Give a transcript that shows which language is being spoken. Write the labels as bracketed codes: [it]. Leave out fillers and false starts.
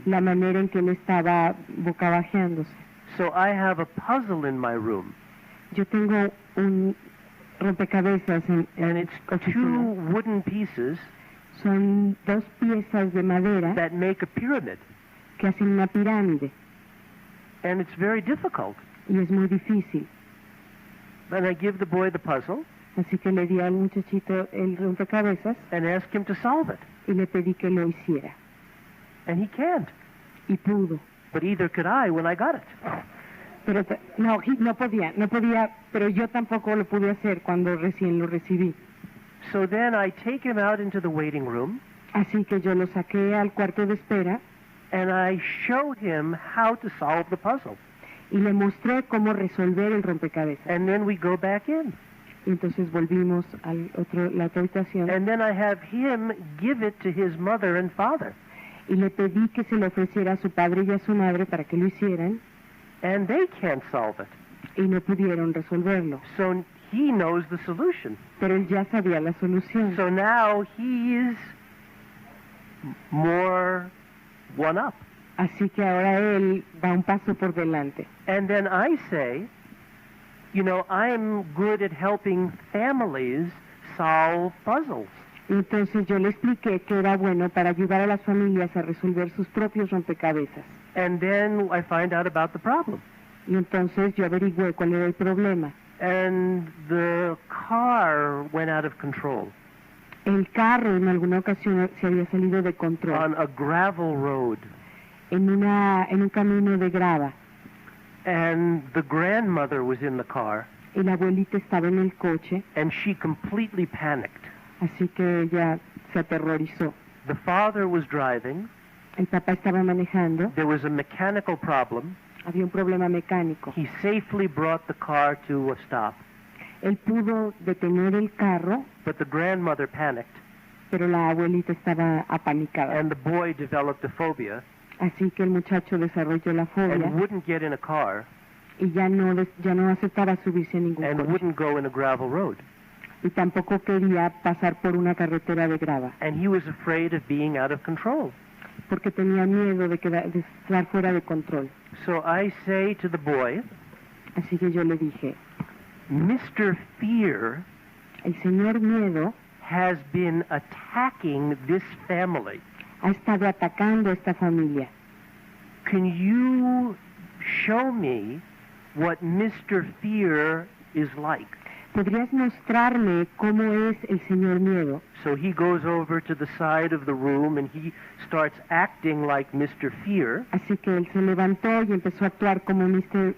[es] la manera en que él estaba bocabajeándose. [en] So I have a puzzle in my room, [es] Yo tengo un rompecabezas en [en] and [es] mi [en] it's [es] oficina. [en] two wooden pieces [es] Son dos piezas de madera [en] that make a pyramid. [es] que hacen una pirámide [en] And it's very difficult. [es] y es muy difícil. [en] And I give the boy the puzzle [es] Así que le di al muchachito el rompecabezas [en] and ask him to solve it. [es] y le pedí que lo hiciera. [en] And he can't. [es] Y pudo. [en] But either could I when I got it. [es] Pero no podía, pero yo tampoco lo pude hacer cuando recién lo recibí. [en] So then I take him out into the waiting room [es] Así que yo lo saqué al cuarto de espera [en] and I show him how to solve the puzzle. [es] y le mostré cómo resolver el rompecabezas. [en] And then we go back in. [es] Y entonces volvimos a la otra habitación [en] And then I have him give it to his mother and father. [es] y le pedí que se lo ofreciera a su padre y a su madre para que lo hicieran [en] And they can't solve it. [es] y no pudieron resolverlo. [en] So he knows the solution. [es] Pero él ya sabía la solución. [en] So now he is more one up. [es] Así que ahora él va un paso por delante. [en] And then I say, I'm good at helping families solve puzzles. [es] Y entonces yo le expliqué que era bueno para ayudar a las familias a resolver sus propios rompecabezas. [en] And then I find out about the problem. [es] Y entonces yo averigüé cuál era el problema. [en] And the car went out of control [es] El carro en alguna ocasión se había salido de control [en] on a gravel road. [es] en un camino de grava. [en] And the grandmother was in the car, [es] Y la abuelita estaba en el coche, [en] and she completely panicked. [es] así que ella se aterrorizó. [en] The father was driving. [es] El papá estaba manejando, [en] There was a mechanical problem. [es] había un problema mecánico. [en] He safely brought the car to a stop, [es] Él pudo detener el carro, [en] but the grandmother panicked, [es] pero la abuelita estaba apanicada. [en] and the boy developed a phobia [es] Así que el muchacho desarrolló la fobia [en] and wouldn't get in a car [es] y ya no aceptaba subirse a ningún [en] and [es] coche. [en] wouldn't go in a gravel road. [es] Y tampoco quería pasar por una carretera de grava, [en] And he was afraid of being out of control. [es] porque tenía miedo de estar fuera de control. [en] So I say to the boy, [es] Así que yo le dije, [en] Mr. Fear [es] el señor Miedo [en] has been attacking this family. [es] ha estado atacando a esta familia. [en] Can you show me what Mr. Fear is like? [es] ¿Podrías mostrarme cómo es el señor Miedo? [en] So he goes over to the side of the room and he starts acting like Mr. Fear, [es] Así que él se levantó y empezó a actuar como Mr.